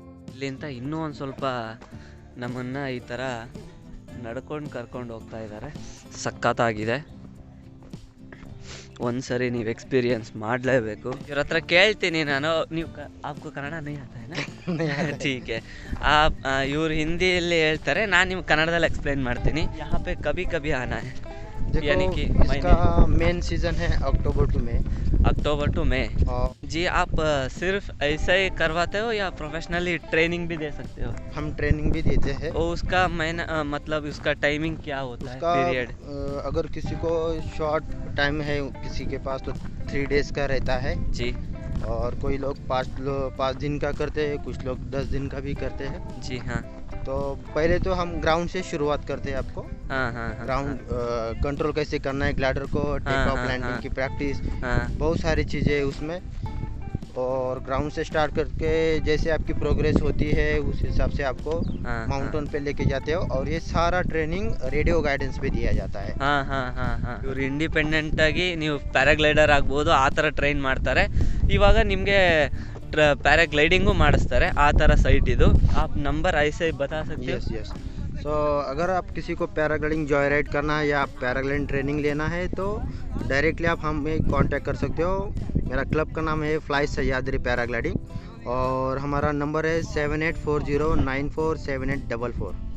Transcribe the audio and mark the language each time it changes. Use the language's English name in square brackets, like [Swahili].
[Kannada] ಇಲ್ಲಿಂದ ಇನ್ನೂ ಒಂದು ಸ್ವಲ್ಪ ನಮ್ಮನ್ನು ಈ ಥರ ನಡ್ಕೊಂಡು ಕರ್ಕೊಂಡು ಹೋಗ್ತಾ ಇದ್ದಾರೆ. ಸಖತ್ತಾಗಿದೆ. ಒಂದು ಸರಿ ನೀವು ಎಕ್ಸ್ಪೀರಿಯನ್ಸ್ ಮಾಡಲೇಬೇಕು. ಇವ್ರ ಹತ್ರ ಕೇಳ್ತೀನಿ ನಾನು, ನೀವು [Hindi] आपको ಕನ್ನಡ नहीं आता है ना? ठीक है. [Kannada] ಇವ್ರು ಹಿಂದಿಯಲ್ಲಿ ಹೇಳ್ತಾರೆ, ನಾನು ನಿಮ್ಗೆ ಕನ್ನಡದಲ್ಲಿ ಎಕ್ಸ್ಪ್ಲೇನ್ ಮಾಡ್ತೀನಿ. [Hindi] यहाँ पे कभी कभी आना है, यानी कि इसका मेन सीजन है अक्टूबर टू मई. जी, आप सिर्फ ऐसा ही करवाते हो या प्रोफेशनली ट्रेनिंग भी दे सकते हो? हम ट्रेनिंग भी देते हैं. और उसका मतलब उसका टाइमिंग क्या होता है, पीरियड? अगर किसी को शॉर्ट टाइम है, किसी के पास तो 3 days का रहता है जी. और कोई लोग 5 दिन का करते हैं, कुछ लोग 10 दिन का भी करते हैं. जी हाँ. तो पहले तो हम ग्राउंड से शुरुआत करते हैं आपको. हाँ. ग्राउंड कंट्रोल कैसे करना है, ग्लाइडर को, टेक ऑफ लैंडिंग की प्रैक्टिस, बहुत सारी चीज़ें उसमें. और ग्राउंड से स्टार्ट करके जैसे आपकी प्रोग्रेस होती है उस हिसाब से आपको माउंटेन पे लेके जाते हो. और ये सारा ट्रेनिंग रेडियो गाइडेंस पे दिया जाता है. [Kannada] ಇವ್ರು ಇಂಡಿಪೆಂಡೆಂಟ್ ಆಗಿ ನೀವು ಪ್ಯಾರಾಗ್ಲೈಡರ್ ಆಗ್ಬೋದು, ಆ ಥರ ಟ್ರೈನ್ ಮಾಡ್ತಾರೆ. ಇವಾಗ ನಿಮಗೆ ಪ್ಯಾರಾಗ್ಲೈಡಿಂಗು ಮಾಡಿಸ್ತಾರೆ, ಆ ಥರ ಸೈಟ್ ಇದು. [Hindi] आप नंबर ऐसे बता सकते हो? यस. तो अगर आप किसी को पैराग्लाइडिंग जॉय राइड करना है या पैराग्लाइडिंग ट्रेनिंग लेना है तो डायरेक्टली आप हमें कांटेक्ट कर सकते हो. मेरा क्लब का नाम है फ्लाई सह्याद्री पैराग्लाइडिंग और हमारा नंबर है 7840947844.